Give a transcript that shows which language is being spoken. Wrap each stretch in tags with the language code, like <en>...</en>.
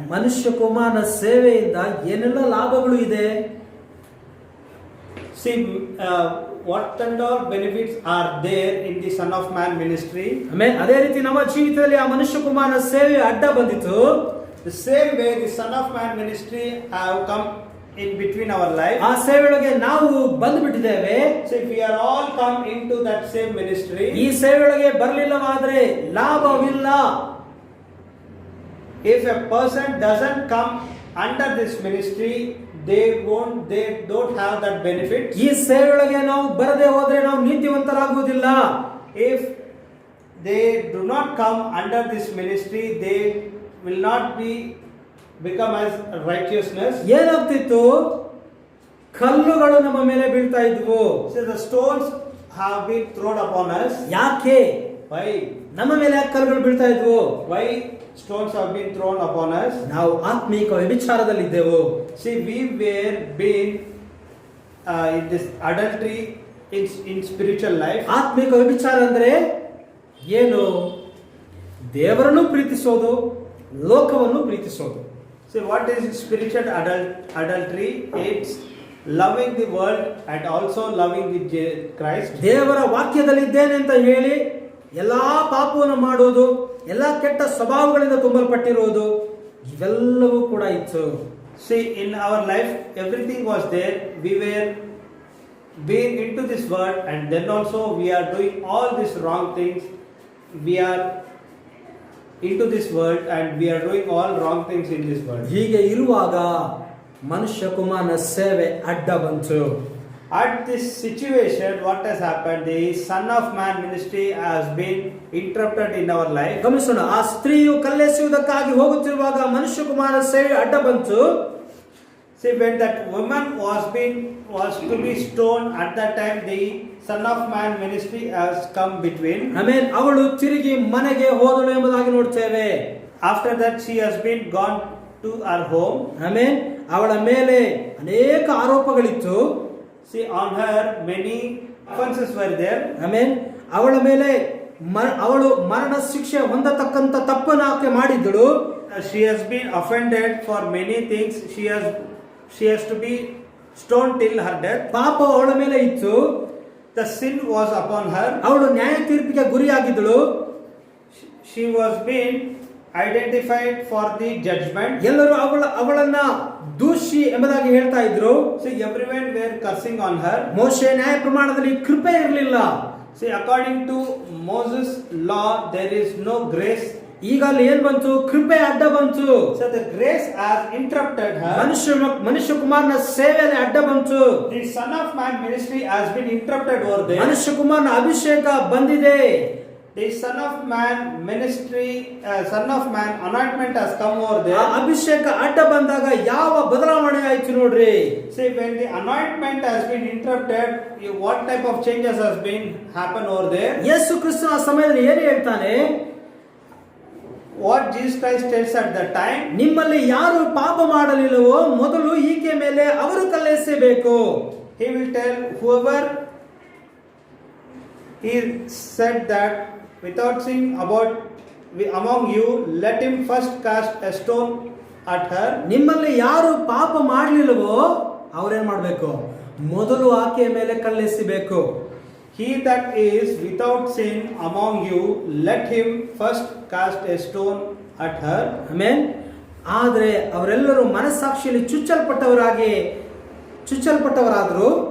<kn>ಮನುಷ್ಯ ಕುಮಾರನ ಸೇವೆಯಿಂದ ಏನೆಲ್ಲ ಲಾಭಗಳು ಇದೆ?</kn> <en>See, what and all benefits are there in the Son of Man ministry?</en> <kn>ಆಮೇಲೆ ಅದೇ ರೀತಿ ನಮ್ಮ ಜೀವಿತದಲ್ಲಿ ಆ ಮನುಷ್ಯ ಕುಮಾರನ ಸೇವೆ ಅಡ್ಡ ಬಂದಿತ್ತು.</kn> <en>The same way the Son of Man ministry have come in between our life.</en> <kn>ಆ ಸೇವೆಯೊಳಗೆ ನಾವು ಬಂದುಬಿಟ್ಟಿದ್ದೇವೆ.</kn> <en>So if we are all come into that same ministry,</en> <kn>ಈ ಸೇವೆಯೊಳಗೆ ಬರಲಿಲ್ಲವಾದ್ರೆ ಲಾಭವಿಲ್ಲ.</kn> <en>if a person doesn't come under this ministry, they don't have that benefit.</en> <kn>ಈ ಸೇವೆಯೊಳಗೆ ನಾವು ಬರದೆ ಹೋದ್ರೆ ನಾವು ನೀತಿವಂತರಾಗುವುದಿಲ್ಲ.</kn> <en>If they do not come under this ministry, they will not become as righteousness.</en> <kn>ಏನಾಗ್ತಿತ್ತು, ಕಲ್ಲುಗಳು ನಮ್ಮ ಮೇಲೆ ಬೀಳ್ತಾ ಇದ್ವು.</kn> <en>So the stones have been thrown upon us.</en> <kn>ಯಾಕೆ?</kn> <en>Why?</en> <kn>ನಮ್ಮ ಮೇಲೆ ಯಾಕೆ ಕಲ್ಲುಗಳು ಬೀಳ್ತಾ ಇದ್ವು?</kn> <en>Why stones have been thrown upon us?</en> <kn>ನಾವು ಆತ್ಮೀಕ ವ್ಯಭಿಚಾರದಲ್ಲಿದ್ದೆವು.</kn> <en>See, we were been in this adultery in spiritual life.</en> <kn>ಆತ್ಮೀಕ ವ್ಯಭಿಚಾರ ಅಂದ್ರೆ ಏನು? ದೇವರನ್ನು ಪ್ರೀತಿಸೋದು, ಲೋಕವನ್ನು ಪ್ರೀತಿಸೋದು.</kn> <en>See, what is spiritual adultery? It's loving the world and also loving the Christ.</en> <kn>ದೇವರ ವಾಕ್ಯದಲ್ಲಿದ್ದೇನೆ ಅಂತ ಹೇಳಿ ಎಲ್ಲಾ ಪಾಪವನ್ನು ಮಾಡೋದು, ಎಲ್ಲಾ ಕೆಟ್ಟ ಸ್ವಭಾವಗಳಿಂದ ತುಂಬಲ್ಪಟ್ಟಿರುವುದು, ಇವೆಲ್ಲವೂ ಕೂಡ ಇತ್ತು.</kn> <en>See, in our life everything was there. We were being into this world, and then also we are doing all these wrong things. We are into this world and we are doing all wrong things in this world.</en> <kn>ಹೀಗೆ ಇರುವಾಗ ಮನುಷ್ಯ ಕುಮಾರನ ಸೇವೆ ಅಡ್ಡ ಬಂತು.</kn> <en>At this situation, what has happened? The Son of Man ministry has been interrupted in our life.</en> <kn>ಗಮನಿಸೋಣ, ಆ ಸ್ತ್ರೀಯು ಕಲ್ಲೆಸೆಯುವುದಕ್ಕಾಗಿ ಹೋಗುತ್ತಿರುವಾಗ ಮನುಷ್ಯ ಕುಮಾರನ ಸೇವೆ ಅಡ್ಡ ಬಂತು.</kn> <en>See, when that woman was to be stoned, at that time the Son of Man ministry has come between.</en> <kn>ಆಮೇಲೆ ಅವಳು ತಿರುಗಿ ಮನೆಗೆ ಹೋದಳು ಎಂಬುದಾಗಿ ನೋಡ್ತೇವೆ.</kn> <en>After that she has been gone to her home.</en> <kn>ಆಮೇಲೆ ಅವಳ ಮೇಲೆ ಅನೇಕ ಆರೋಪಗಳಿತ್ತು.</kn> <en>See, on her many offenses were there.</en> <kn>ಆಮೇಲೆ ಅವಳ ಮೇಲೆ ಅವಳು ಮರಣ ಶಿಕ್ಷೆ ಹೊಂದತಕ್ಕಂತ ತಪ್ಪನ್ನು ಆಕೆ ಮಾಡಿದ್ದಳು.</kn> <en>She has been offended for many things. She has to be stoned till her death.</en> <kn>ಪಾಪ ಅವಳ ಮೇಲೆ ಇತ್ತು.</kn> <en>The sin was upon her.</en> <kn>ಅವಳು ನ್ಯಾಯ ತೀರ್ಪಿಗೆ ಗುರಿಯಾಗಿದ್ದಳು.</kn> <en>She was being identified for the judgment.</en> <kn>ಎಲ್ಲರೂ ಅವಳನ್ನ ದೋಷಿ ಎಂಬುದಾಗಿ ಹೇಳ್ತಾ ಇದ್ರು.</kn> <en>See, everyone were cursing on her.</en> <kn>ಮೋಶೆ ನ್ಯಾಯ ಪ್ರಮಾಣದಲ್ಲಿ ಕೃಪೆ ಇರಲಿಲ್ಲ.</kn> <en>See, according to Moses' law, there is no grace</en> <kn>ಈಗ ಅಲ್ಲಿ ಏನ್ ಬಂತು? ಕೃಪೆ ಅಡ್ಡ ಬಂತು.</kn> <en>So the grace has interrupted her.</en> <kn>ಮನುಷ್ಯ ಕುಮಾರನ ಸೇವೆಯಲ್ಲಿ ಅಡ್ಡ ಬಂತು.</kn> <en>The Son of Man ministry has been interrupted over there.</en> <kn>ಮನುಷ್ಯ ಕುಮಾರನ ಅಭಿಷೇಕ ಬಂದಿದೆ.</kn> <en>The Son of Man ministry, Son of Man anointment has come over ah there.</en> <kn>ಅಭಿಷೇಕ ಅಡ್ಡ ಬಂದಾಗ ಯಾವ ಬದಲಾವಣೆ ಆಯ್ತು ನೋಡ್ರಿ.</kn> <en>See, when the anointment has been interrupted, what type of changes has been happened over there?</en> <kn>ಯೇಸು ಕ್ರಿಸ್ತನ ಆ ಸಮಯದಲ್ಲಿ ಏನು ಹೇಳ್ತಾನೆ?</kn> <en>What Jesus Christ tells at that time,</en> <kn>ನಿಮ್ಮಲ್ಲಿ ಯಾರು ಪಾಪ ಮಾಡಲಿಲ್ಲವೋ ಮೊದಲು ಈಕೆ ಮೇಲೆ ಅವರು ಕಲ್ಲೆಸೆಯಬೇಕು.</kn> <en>he will tell whoever he said that without sin about among you, let him first cast a stone at her.</en> <kn>ನಿಮ್ಮಲ್ಲಿ ಯಾರು ಪಾಪ ಮಾಡಲಿಲ್ಲವೋ ಅವರೇನ್ ಮಾಡಬೇಕು? ಮೊದಲು ಆಕೆಯ ಮೇಲೆ ಕಲ್ಲೆಸೆಯಬೇಕು.</kn> <en>He that is without sin among you, let him first cast a stone at her.</en> <kn>Amen. ಆದರೆ ಅವರೆಲ್ಲರೂ ಮನಸ್ಸಾಕ್ಷಿಯಲ್ಲಿ ಚುಚ್ಚಲ್ಪಟ್ಟವರಾದ್ರು</kn>